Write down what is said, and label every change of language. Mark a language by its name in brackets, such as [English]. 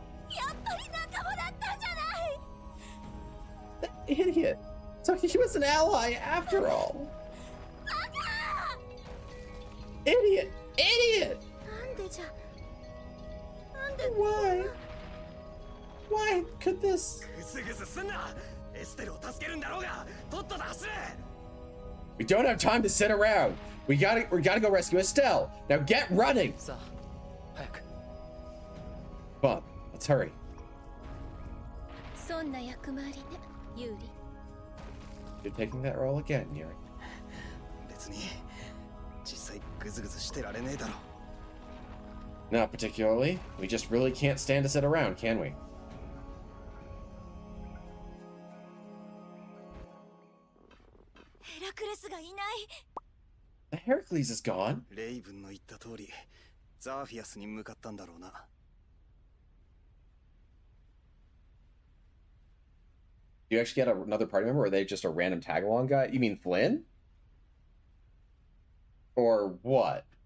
[Japanese] やっぱり仲間だったんじゃない。 [English] That idiot. So he was an ally after all. Idiot! Idiot! [Japanese] なんでじゃ。なんで。 [English] Why? Why could this? [Japanese] グスグスすんな。エステルを助けるんだろうが、とっとと走れ。 [English] We don't have time to sit around. We gotta go rescue Estelle. Now get running. [Japanese] さあ早く。 [English] Come on, let's hurry. [Japanese] そんな役回りね、ユーリ。 [English] You're taking that role again, Yuri. [Japanese] 別に実際グズグズしてられねえだろ。 [English] Not particularly. We just really can't stand to sit around, can we? [Japanese] ヘラクレスがいない。 [English] Heracles is gone. [Japanese] レイブンの言った通り、ザーフィアスに向かったんだろうな。 [English] You actually get another party member, or are they just a random tag along guy? You mean Flynn? Or what?